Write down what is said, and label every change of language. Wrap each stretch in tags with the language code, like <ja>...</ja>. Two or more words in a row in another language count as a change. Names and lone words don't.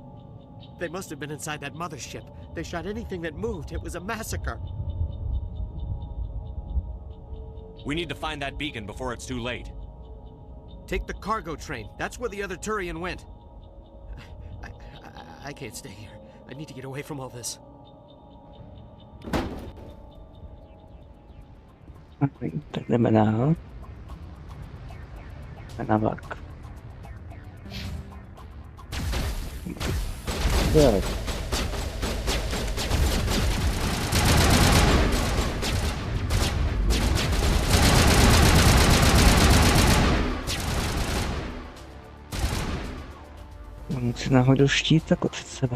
<en>They must have been inside that mothership. They shot anything that moved. It was a massacre. We need to find that beacon before it's too late. Take the cargo train. That's where the other Turian went. I can't stay here. I need to get away from all this.</en> <cs>Tak jdeme dál. Na vlak. Jo. On si nahodil štít tako před sebe.</cs>